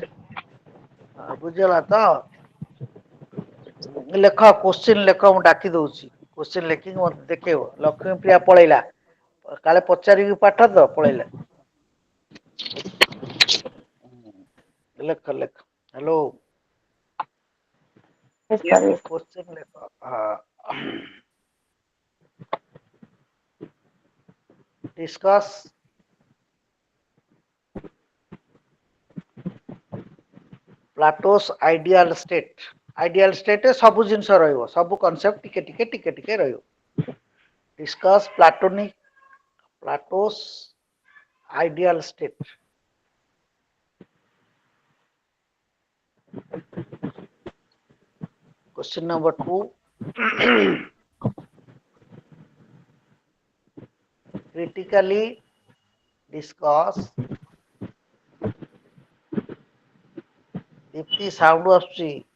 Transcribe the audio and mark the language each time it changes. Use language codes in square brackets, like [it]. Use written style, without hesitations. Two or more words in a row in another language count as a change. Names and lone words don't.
[or] ବୁଝିଗଲା ତ? ଲେଖ, କୋଶ୍ଚିନ୍ ଲେଖ, ମୁଁ ଡାକି ଦଉଛି। କୋଶ୍ଚିନ୍ ଲେଖିକି ମତେ ଦେଖେଇବ। ଲକ୍ଷ୍ମୀ ପ୍ରିୟା ପଳେଇଲା, କାଳେ ପଚାରିବି ପାଠ ତ ପଳେଇଲା। ଲେଖ ଲେଖ, ହ୍ୟାଲୋ [en] Yes, Yes, sir. sir. Yes. କୋଶ୍ଚିନ୍ ଲେଖ। discuss Plato's ideal state. ideal state [or] ସବୁ ଜିନିଷ ରହିବ, ସବୁ କନସେପ୍ଟ ଟିକେ ଟିକେ ଟିକେ ଟିକେ ରହିବ। [en] Discuss Plato's ideal state. Question number 2. Critically discuss. [or] Dipti sound ଆସୁଛି।